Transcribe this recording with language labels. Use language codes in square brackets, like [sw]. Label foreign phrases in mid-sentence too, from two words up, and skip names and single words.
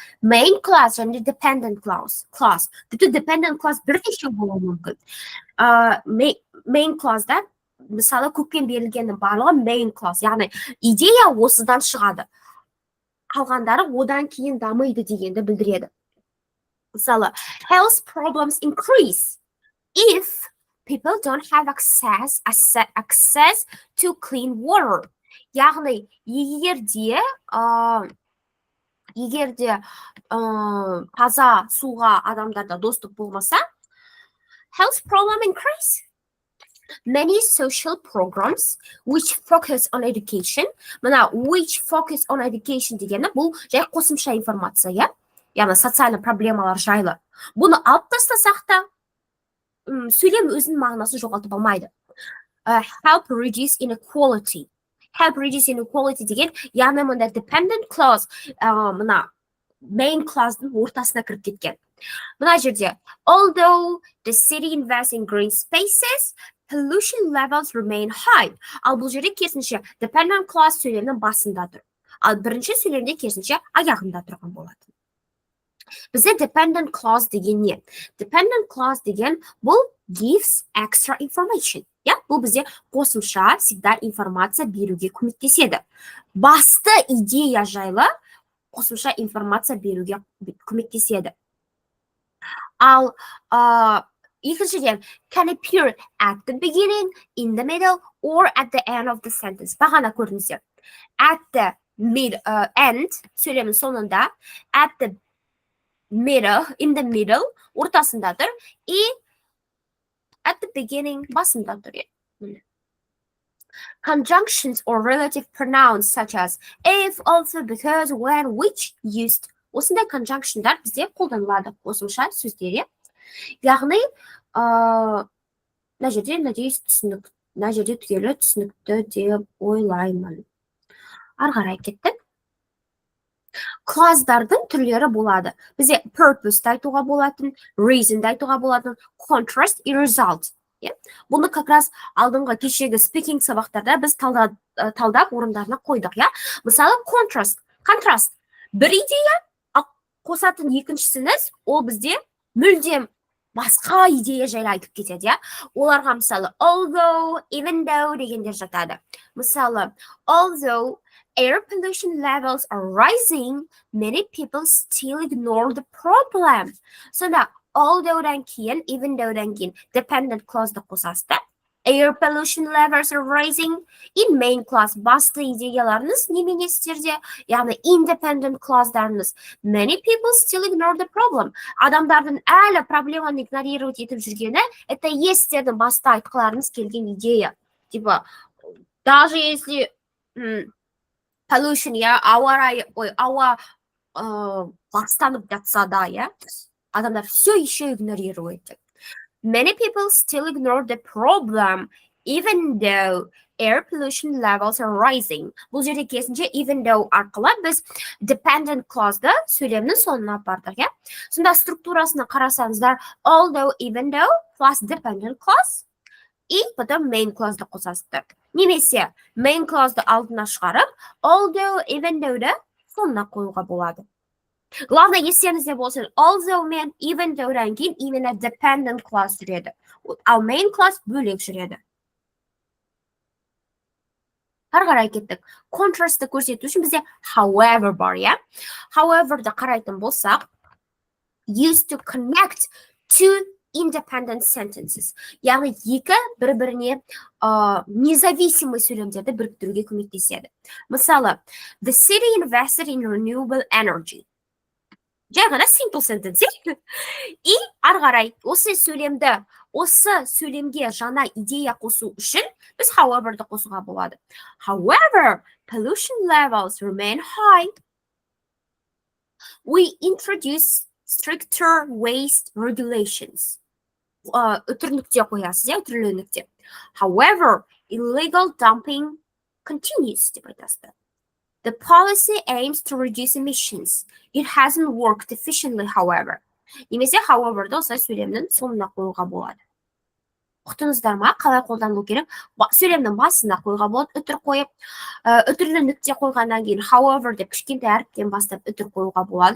[en] Main clause және dependent clause. Тіпті dependent clause [kk] бірнеше болуы мүмкін. [en] Main clause'да, [kk] мысалы, көкпен берілгеннің барлығы [en] main clause, [kk] яғни, идея осыдан шығады. Қалғандары одан кейін дамиды дегенді білдіреді. Мысалы, [en] health problems increase if people don't have access to clean water. [kk] Яғни, егерде таза суға адамдарда доступ болмаса, [en] health problem increase. Many social programs which focus on education, мына which focus on education [kk] дегені бұл жай қосымша информация, иә? Яғни, социальный проблемалар жайлы. Бұны алып тастасақ та, сөйлем өзінің мағынасын жоғалтып алмайды. [en] Help reduce inequality. Help reduce inequality [kk] деген, яғни мұнда [en] dependent clause, [kk] мына [en] main clause'ның [kk] ортасына кіріп кеткен. Мына жерде, [en] although the city invests in green spaces, pollution levels remain high. [kk] Ал бұл жерде керісінше [en] dependent clause [kk] сөйлемнің басында тұр. Ал бірінші сөйлемде керісінше аяғында тұрған болады. Бізде [en] dependent clause [kk] деген не? [en] Dependent clause [kk] деген бұл [en] gives extra information. [kk] Бұл бізде қосымша всегда информация беруге көмектеседі. Басты идея жайлы қосымша информация беруге көмектеседі. Ал екіншіден [en] can appear at the beginning, in the middle, or at the end of the sentence. [kk] Бағана көрдіңіздер. [en] At the end [kk] сөйлемнің соңында, [en] at the middle, in the middle, [kk] ортасында тұр, [en] и at the beginning, [kk] басында тұр. [en] Conjunctions or relative pronouns such as if, also, because, when, which used. [kk] Осындай conjunctionдар бізде қолданылады қосымша сөздер. Яғни, мына жерде, надеюсь, мына жерде түгелі түсінікті деп ойлаймын. Ары қарай кеттік. Клаздардың түрлері болады. Бізде purpose айтуға болатын, reason айтуға болатын, contrast и result. Бұны [ru] как раз [kk] алдыңғы кешегі speaking сабақтарда біз талдап орындарына қойдық. Мысалы, contrast. Бір идея, қосатын екіншісіңіз, ол бізде мүлдем басқа идея жайлы айтып кетеді. Оларға мысалы [en] although, even though [kk] дегендер жатады. Мысалы, [en] although air pollution levels are rising, many people still ignore the problem. [kk] Сонда although-дан кейін, [en] even though-дан [kk] кейін [en] dependent clause-ды [kk] қосасыздар. [en] Air pollution levels are rising. In main clause [kk] басты идеяларыңыз немене істерде? Яғни [en] independent clause-дарыңыз. Many people still ignore the problem. [kk] Адамдардың әлі проблеманы игнорировать етіп жүргені, это естердің баста айтқыларыңыз келген идея. [ru] Типа, даже если pollution, [kk] ауа ластанып жатса да, адамдар [ru] все еще игнорирует. [en] Many people still ignore the problem, even though air pollution levels are rising. [kk] Бұл жерде керісінше [en] even though [kk] арқылы біз [en] dependent clause-ды [kk] сөйлемнің соңына апардық. Сонда структурасына қарасаңыздар, [en] although, even though plus dependent clause, [ru] и потом [en] main clause-ды қосасыздар. [kk] Немесе [en] main clause-ды [kk] алдына шығарып, [en] although, even though-ды [kk] соңына қоюға болады. Главное, естеріңізде болсын, although мен [en] even though-дан [kk] кейін именно [en] dependent clause [kk] жүреді. Ал [en] main clause [kk] бөлек жүреді. Ары қарай кеттік. Contrast-ты көрсету үшін бізде however бар, However-ды қарайтын болсақ, [en] used to connect two independent sentences. [kk] Яғни екі бір-біріне независимый сөйлемдерді біріктіруге көмектеседі. Мысалы, [en] the city invested in renewable energy. [kk] Жай ғана [en] simple sentence. [kk] И ары қарай осы сөйлемге жаңа идея қосу үшін біз however-ды қосуға болады. [en] However, pollution levels remain high. We introduce stricter waste regulations. [kk] Үтірлікте қоясыз, үтірлікте. [en] However, illegal dumping continues [kk] деп айтасыздар. [en] The policy aims to reduce emissions. It hasn't worked efficiently, however. [kk] Немесе however-ды осылай сөйлемнің соңына қоюға болады. Ұқтыңыздар ма? Қалай қолданылу керек? Сөйлемнің басына қоюға болады, үтір қойып, үтірлі нүкте қойғаннан кейін however деп кішкентай әріптен бастап үтір қоюға болады.